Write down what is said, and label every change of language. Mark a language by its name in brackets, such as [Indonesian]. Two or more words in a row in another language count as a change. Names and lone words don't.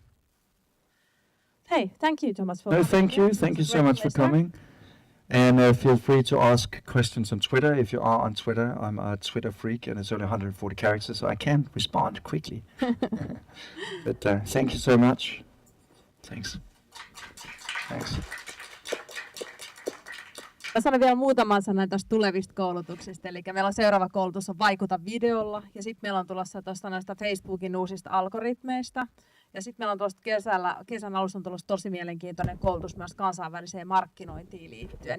[English] Hey, thank you, Thomas. Thank you so much for coming. And feel free to ask questions on Twitter. If you are on Twitter, I'm a Twitter freak, and it's only 140 characters, so I can respond quickly. But thank you so much. Thanks. [Finnish] Mä sanon vielä muutaman sanan tästä tulevista koulutuksista. Eli meillä on seuraava koulutus on Vaikuta videolla. Ja sitten meillä on tulossa tuosta näistä Facebookin uusista algoritmeista. Ja sitten meillä on tuosta kesän alussa on tulossa tosi mielenkiintoinen koulutus myös kansainväliseen markkinointiin liittyen.